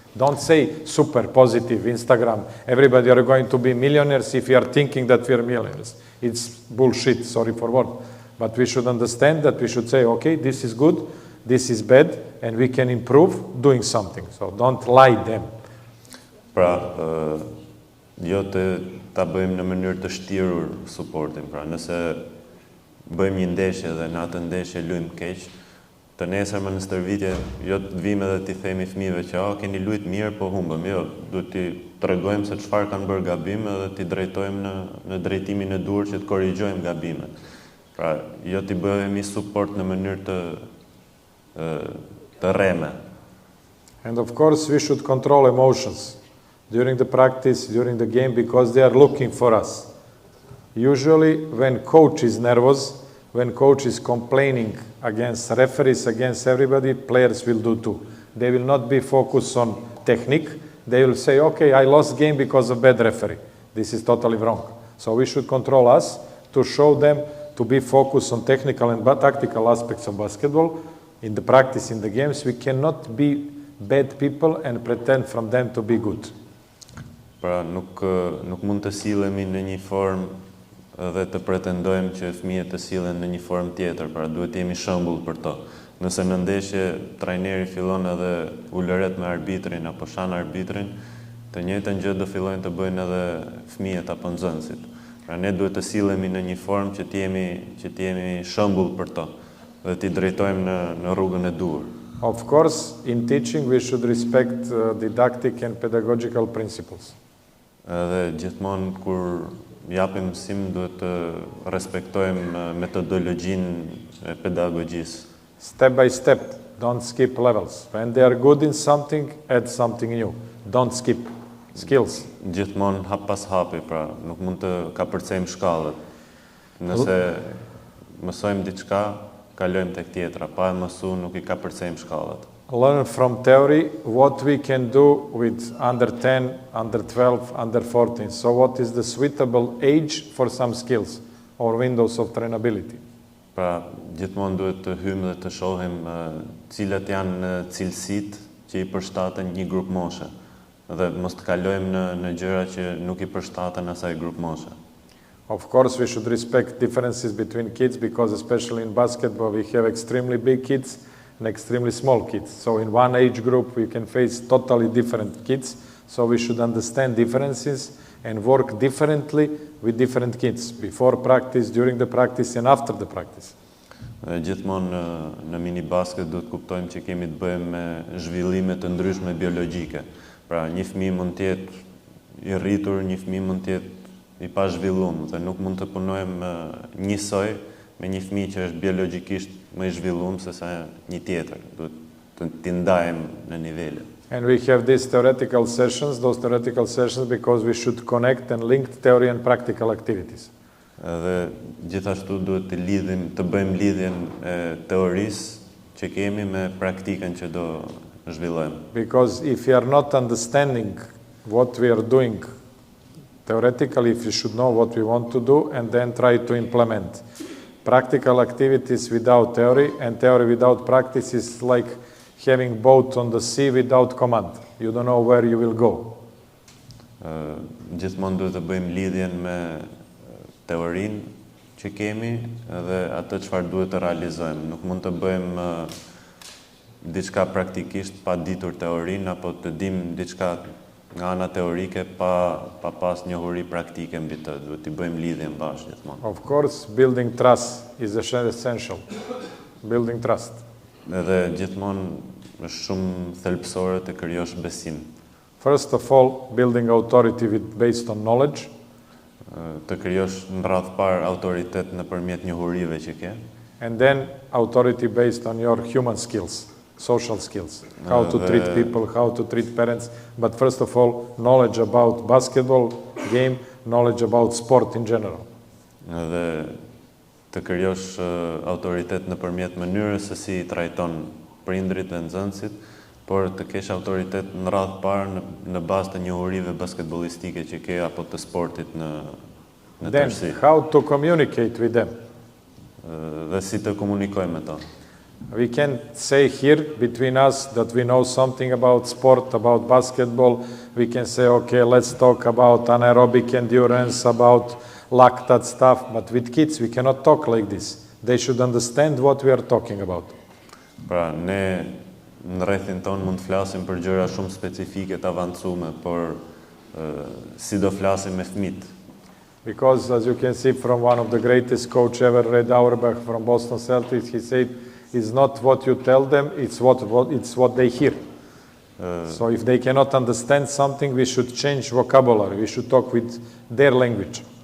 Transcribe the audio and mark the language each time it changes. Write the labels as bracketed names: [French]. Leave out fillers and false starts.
[English] Don't say super positive Instagram, everybody are going to be millionaires if you are thinking that we are millionaires. It's bullshit, sorry for word. But we should understand that we should say, okay, this is good, this is bad, and we can improve doing something. So don't lie them. [Albanian] Pra, jo ta bëjmë në mënyrë të shtirur supportin. Pra, nëse bëjmë një ndeshje dhe në atë ndeshje luajmë keq, të nesër më në stërvitje, jo të vime dhe t'i themi fëmijëve që keni lujt mirë, po humbëm, jo, duhet t'i tregojmë se çfarë kanë bërë gabime dhe t'i drejtojmë në drejtimin e duhur që të korrigjojmë gabimet. Pra, jo t'i bëhemi support në mënyrë të rreme. [English] And of course, we should control emotions during the practice, during the game, because they are looking for us. Usually, when coach is nervous, when coach is complaining against referees, against everybody, players will do too. They will not be focused on technique. They will say, okay, I lost game because of bad referee. This is totally wrong. So we should control us to show them to be focused on technical and tactical aspects of basketball. In the practice, in the games, we cannot be bad people and pretend from them to be good. [Albanian] Pra, nuk mund të sillemi në një formë dhe të pretendojmë që fëmijët të sillen në një formë tjetër, pra duhet të jemi shembull për to. Nëse në ndeshje trajneri fillon edhe ulëret me arbitrin apo shan arbitrin, të njëjtën gjë do fillojnë të bëjnë edhe fëmijët apo nxënësit. Pra ne duhet të sillemi në një formë që të jemi shembull për to dhe t'i drejtojmë në rrugën e duhur. [English] Of course, in teaching we should respect didactic and pedagogical principles. [Albanian] Edhe gjithmonë kur japim mësim duhet të respektojmë metodologjinë e pedagogjisë. [English] Step by step, don't skip levels. When they are good in something, add something new. Don't skip skills. [Albanian] Gjithmonë hap pas hapi, pra nuk mund të kapërcejmë shkallët. Nëse mësojmë diçka, kalojmë tek tjetra, pa e mësuar nuk I kapërcejmë shkallët. [English] Learn from theory what we can do with under 10, under 12, under 14. So what is the suitable age for some skills or windows of trainability? [Albanian] Pra, gjithmonë duhet të hymë dhe të shohim cilat janë cilësitë që I përshtaten një grup moshe dhe mos të kalojmë në gjëra që nuk I përshtaten asaj grup moshe. [English] Of course, we should respect differences between kids because especially in basketball we have extremely big kids and extremely small kids. So in one age group we can face totally different kids. So we should understand differences and work differently with different kids before practice, during the practice and after the practice. [Albanian] Gjithmonë në mini basket duhet kuptojmë që kemi të bëjmë me zhvillime të ndryshme biologjike. Pra një fëmijë mund të jetë I rritur, një fëmijë mund të jetë I pa zhvilluar dhe nuk mund të punojmë njësoj me një fëmijë që është biologjikisht më I zhvilluar se sa një tjetër. Duhet të ndajmë në nivele. [English] And we have these theoretical sessions, because we should connect and link theory and practical activities. [Albanian] Dhe gjithashtu duhet të bëjmë lidhjen e teorisë që kemi me praktikën që do zhvillojmë. [English] Because if we are not understanding what we are doing theoretically, if we should know what we want to do and then try to implement. Practical activities without theory and theory without practice is like having boat on the sea without command. You don't know where you will go. [Albanian] Gjithmonë duhet të bëjmë lidhjen me teorinë që kemi dhe atë çfarë duhet të realizojmë. Nuk mund të bëjmë diçka praktikisht pa ditur teorinë apo të dimë diçka nga ana teorike pa pas njohuri praktike mbi të. Duhet të bëjmë lidhjen bashkë gjithmonë. [English] Of course, building trust is essential. Building trust. [Albanian] Edhe gjithmonë është shumë thelbësore të krijosh besim. [English] First of all, building authority based on knowledge. [Albanian] Të krijosh në radhë parë autoritet nëpërmjet njohurive që ke. [English] And then authority based on your human skills, social skills. How to treat people, how to treat parents. But first of all, knowledge about basketball game, knowledge about sport in general. [Albanian] Dhe të krijosh autoritet nëpërmjet mënyrës se si I trajton prindrit dhe nxënësit, por të kesh autoritet në radhë parë në bazë të njohurive basketbollistike që ke apo të sportit në tërësi. [English] Then how to communicate with them. [Albanian] Dhe si të komunikojmë me to. [English] We can say here between us that we know something about sport, about basketball. We can say, okay, let's talk about anaerobic endurance, about lactate stuff. But with kids, we cannot talk like this. They should understand what we are talking about. [Albanian] Pra, ne në rrethin ton mund të flasim për gjëra shumë specifike të avancume, por si do flasim me fëmijët. [English] Because as you can see from one of the greatest coach ever, Red Auerbach from Boston Celtics, he said, is not what you tell them, it's what they hear. So if they cannot understand something, we should change vocabulary, we should talk with their language.